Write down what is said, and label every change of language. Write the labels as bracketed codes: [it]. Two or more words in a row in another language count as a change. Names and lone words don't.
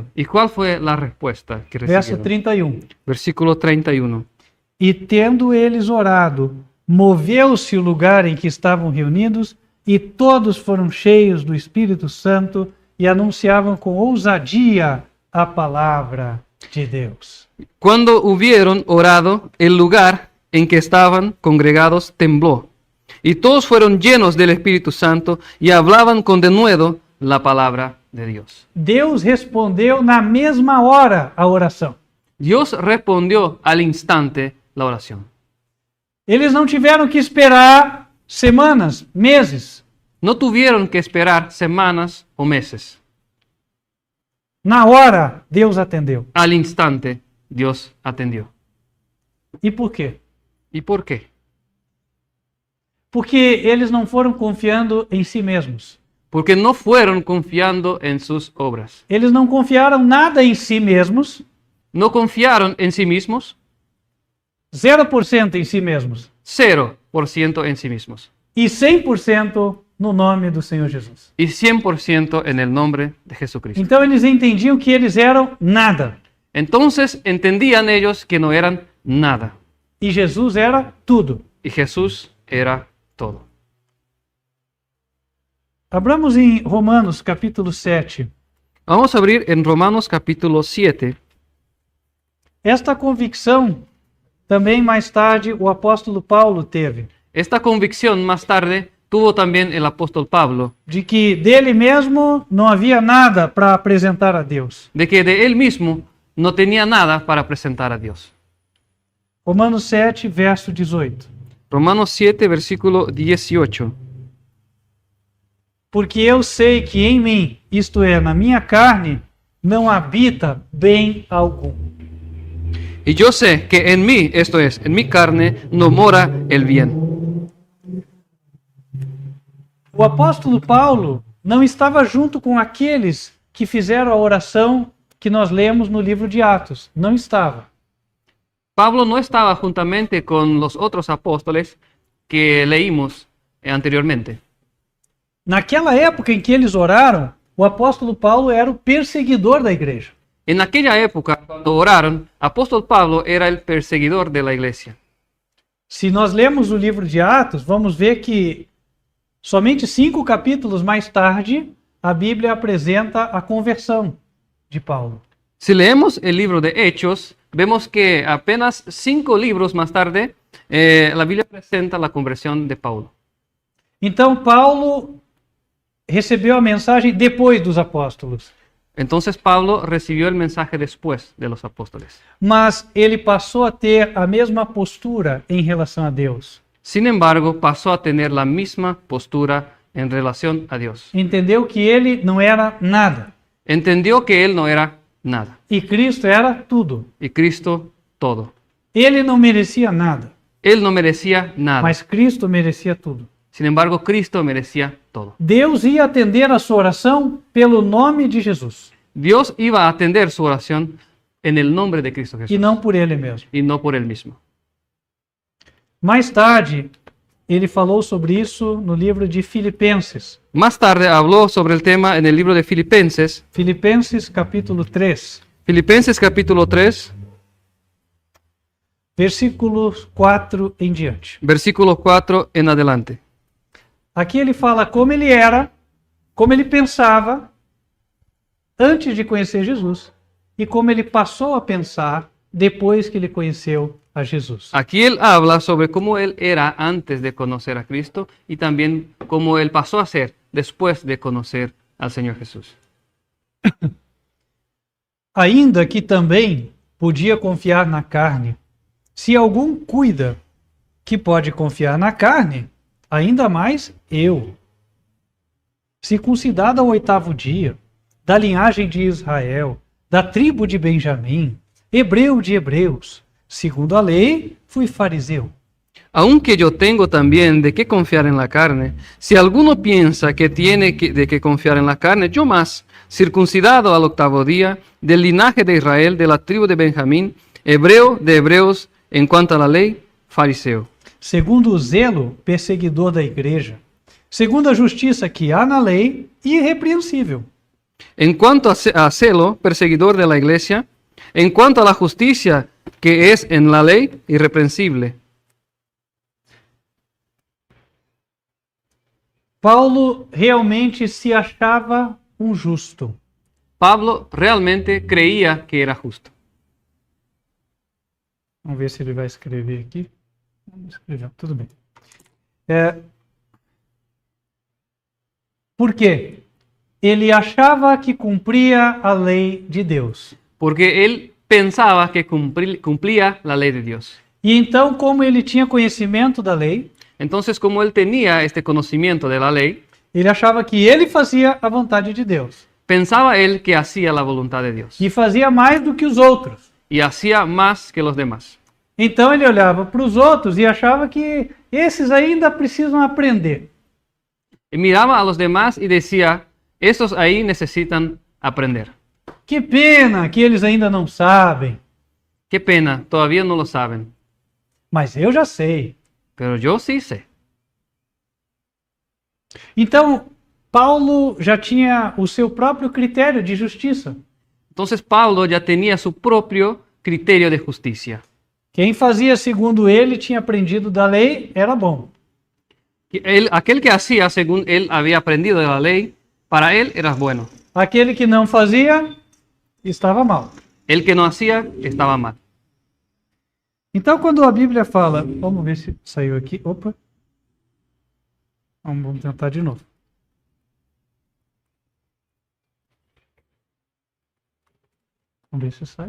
[es] ¿Y cuál fue la respuesta que Verso recibieron? 31. Versículo 31. [pt] E tendo eles orado, moveu-se o lugar em que estavam reunidos, e todos foram cheios do Espírito Santo e anunciavam com ousadia a palavra de Deus. [es] Cuando hubieron orado, el lugar en que estaban congregados tembló, y todos fueron llenos del Espíritu Santo y hablaban con denuedo la palabra de Dios. [pt] Deus respondeu na mesma hora a oração. [es] Dios respondió al instante la oración. [pt] Eles não tiveram que esperar semanas, meses. [es] No tuvieron que esperar semanas o meses. [pt] Na hora, Deus atendeu. [es] Al instante, Dios atendió. [pt] E por quê? [es] ¿Y por qué? [pt] Porque eles não foram confiando em si mesmos. [es] Porque no fueron confiando en sus obras. [pt] Eles não confiaram nada em si mesmos, [es] No confiaron en sí mismos, [pt] 0% em si mesmos [es] 0% en sí mismos. [pt] e 100% no nome do Senhor Jesus. [es] Y 100% en el nombre de Jesucristo. [pt] Então eles entendiam que eles eram nada [es] Entonces entendían ellos que no eran nada. [pt] e Jesus era tudo. [es] Y Jesús era todo. [pt] Abramos em Romanos capítulo 7. [es] Vamos a abrir en Romanos capítulo 7. [pt] Esta convicção também mais tarde o apóstolo Paulo teve, [es] Esta convicción más tarde tuvo también el apóstol Pablo, [pt] de que dele mesmo não havia nada para apresentar a Deus. [es] de que de él mismo no tenía nada para presentar a Dios. [pt] Romanos 7, verso 18. [es] Romanos 7, versículo 18. [pt] Porque eu sei que em mim, isto é, na minha carne, não habita bem algum. [es] Y yo sé que en mí, esto es, en mi carne, no mora el bien. [pt] O apóstolo Paulo não estava junto com aqueles que fizeram a oração que nós lemos no livro de Atos. Não estava. [es] Pablo no estaba juntamente con los otros apóstoles que leímos anteriormente. [pt] Naquela época em que eles oraram, o apóstolo Paulo era o perseguidor da igreja. [es] En aquella época, cuando oraron, apóstol Pablo era el perseguidor de la iglesia. [pt] Se nós lemos o livro de Atos, vamos ver que somente 5 capítulos mais tarde, a Bíblia apresenta a conversão de Paulo. [es] Si leemos el libro de Hechos, vemos que apenas 5 libros más tarde, la Biblia presenta la conversión de Paulo. [pt] Então, Paulo recebeu a mensagem depois dos apóstolos, [es] Entonces Pablo recibió el mensaje después de los apóstoles. [pt] mas ele passou a ter a mesma postura em relação a Deus. [es] Sin embargo, pasó a tener la misma postura en relación a Dios. [pt] Entendeu que ele não era nada [es] Entendió que él no era nada [pt] e Cristo era tudo. [es] y Cristo todo. [pt] Ele não merecia nada, [es] Él no merecía nada. [pt] mas Cristo merecia tudo. [es] Sin embargo, Cristo merecía todo. [pt] Deus ia atender a sua oração pelo nome de Jesus [es] Dios iba a atender su oración en el nombre de Cristo Jesús [pt] e não por ele mesmo. [es] y no por él mismo. [pt] Mais tarde, ele falou sobre isso no livro de Filipenses. [es] Más tarde habló sobre el tema en el libro de Filipenses. [pt] Filipenses capítulo 3, [es] Filipenses capítulo 3, [pt] versículos 4 em diante. [es] versículo 4 en adelante. [pt] Aqui ele fala como ele era, como ele pensava antes de conhecer Jesus e como ele passou a pensar depois que ele conheceu a Jesus. [es] Aquí él habla sobre cómo él era antes de conocer a Cristo y también cómo él pasó a ser después de conocer al Señor Jesús. [pt] Ainda que também podia confiar na carne, se algum cuida que pode confiar na carne, ainda mais eu. Circuncidado ao 8º dia, da linhagem de Israel, da tribo de Benjamim, hebreu de hebreus, segundo a lei, fui fariseu. [es] Aunque yo tengo también de qué confiar en la carne, si alguno piensa que tiene de qué confiar en la carne, yo más, circuncidado al 8º día, del linaje de Israel, de la tribu de Benjamín, hebreo de hebreos, en cuanto a la ley, fariseo. [pt] Segundo o zelo, perseguidor da igreja. Segundo a justiça que há na lei, irrepreensível. [es] En cuanto a celo, perseguidor de la iglesia, en cuanto a la justicia que es en la ley, irreprensible. [pt] Paulo realmente se achava um justo. [es] Pablo realmente creía que era justo. [pt] Vamos ver se ele vai escrever aqui. Não escreveu, tudo bem. Por quê? Ele achava que cumpria a lei de Deus. [es] Porque él pensaba que cumplía la ley de Dios. [pt] E então, como ele tinha conhecimento da lei, [es] Entonces, como él tenía este conocimiento de la lei, [pt] ele achava que ele fazia a vontade de Deus. [es] pensaba él que hacía la voluntad de Dios [pt] E fazia mais do que os outros. [es] y hacía más que los demás. [pt] Então ele olhava para os outros e achava que esses ainda precisam aprender. [es] Y miraba a los demás y decía, estos ahí necesitan aprender. [pt] Que pena que eles ainda não sabem. [es] Qué pena, todavía no lo saben. [pt] Mas eu já sei. [es] pero yo sí sé. [pt] Então, Paulo já tinha o seu próprio critério de justiça. [es] Entonces Pablo ya tenía su propio criterio de justicia. [pt] Quem fazia segundo ele tinha aprendido da lei, era bom. [es] Aquel que hacía según él había aprendido de la ley, para él era bueno. [pt] Aquele que não fazia, estava mal. [es] El que no hacía, estaba mal. [pt] Então, quando a Bíblia fala, vamos ver se saiu aqui. Opa. Vamos tentar de novo. Vamos ver se sai.